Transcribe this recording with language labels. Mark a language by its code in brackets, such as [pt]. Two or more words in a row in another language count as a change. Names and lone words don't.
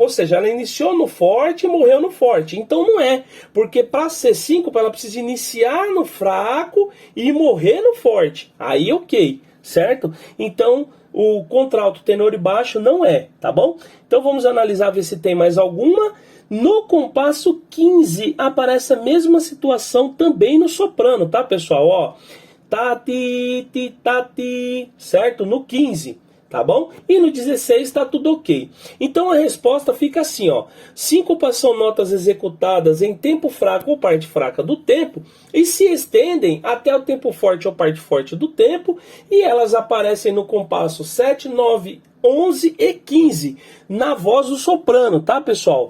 [pt] Ou seja, ela iniciou no forte e morreu no forte. Então não é, porque para ser síncopa ela precisa iniciar no fraco e morrer no forte. Aí ok, certo? Então o contralto, tenor e baixo não é, tá bom? Então vamos analisar, ver se tem mais alguma. No compasso 15 aparece a mesma situação também no soprano, tá, pessoal? Ó, tati, ti, tati, certo? No 15, tá bom? E no 16 tá tudo ok. Então a resposta fica assim, ó. Síncopas são notas executadas em tempo fraco ou parte fraca do tempo e se estendem até o tempo forte ou parte forte do tempo e elas aparecem no compasso 7, 9, 11 e 15 na voz do soprano, tá, pessoal?